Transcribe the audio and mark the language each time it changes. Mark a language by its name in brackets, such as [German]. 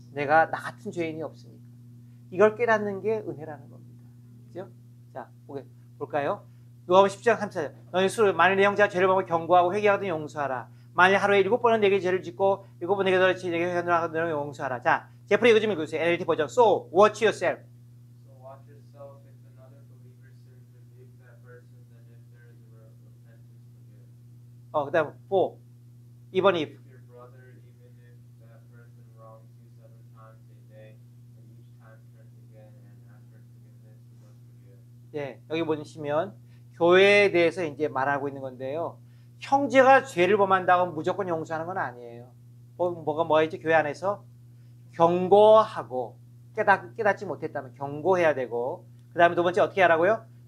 [Korean] 내가 나 같은 죄인이 없으니까. 이걸 깨닫는 게 은혜라는 겁니다. 그죠? 자, 볼까요? 누가복음 10장 34절. 너희 스스로 만일 내 형제가 죄를 범하면 경고하고 회개하거든 용서하라. 만일 하루에 7번은 내게 죄를 짓고 7번 내게 회개하거든 용서하라. 자, 제프리 이거 좀 읽어주세요. NLT 버전. [English] So, watch yourself. So watch yourself. If another believer sins, rebuke that person, and if there is a repentance, forgive. [Korean] 그 다음 4. 2번 if. [English] Your brother, even if that person wrongs you 7 times a day, and each time turns again and asks for forgiveness, you must forgive. [Korean] 예, 여기 보시면 교회에 대해서 이제 말하고 있는 건데요. 형제가 죄를 범한다고 무조건 용서하는 건 아니에요. 뭐가 있죠? 교회 안에서 경고하고 깨닫지 못했다면 경고해야 되고, 그 다음에 2번째 어떻게 하라고요?